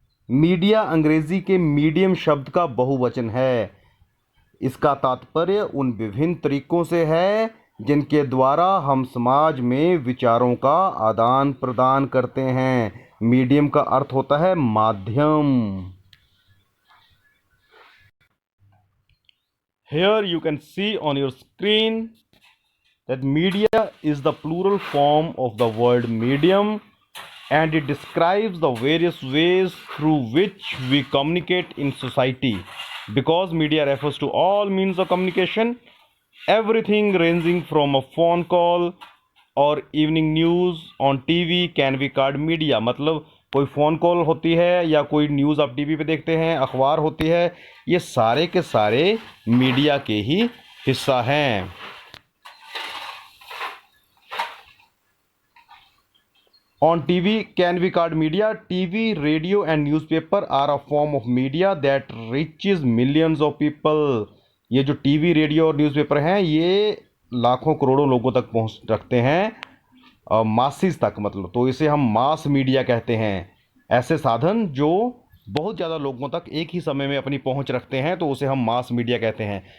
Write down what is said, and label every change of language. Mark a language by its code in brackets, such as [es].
[hi] Media अंग्रेजी के medium शब्द का बहुवचन है। इसका तात्पर्य उन विभिन्न तरीकों से है जिनके द्वारा हम समाज में विचारों का आदान प्रदान करते हैं। मीडियम का अर्थ होता है माध्यम। [en] Here you can see on your screen that media is the plural form of the word medium, and it describes the various ways through which we communicate in society. Because media refers to all means of communication, everything ranging from a phone call or evening news on TV can be called media। [hi] मतलब कोई phone call होती है या कोई news आप TV पे देखते हैं, अखबार होती है, ये सारे के सारे मीडिया के ही हिस्सा हैं। [en] On TV can be called media. TV, radio and newspaper are a form of media that reaches millions of people। [hi] ये जो टीवी, रेडियो और न्यूज़पेपर हैं, ये लाखों करोड़ों लोगों तक पहुंच रखते हैं, मासिस तक, मतलब। तो इसे हम मास मीडिया कहते हैं। ऐसे साधन जो बहुत ज़्यादा लोगों तक एक ही समय में अपनी पहुंच रखते हैं, तो उसे हम मास मीडिया कहते हैं।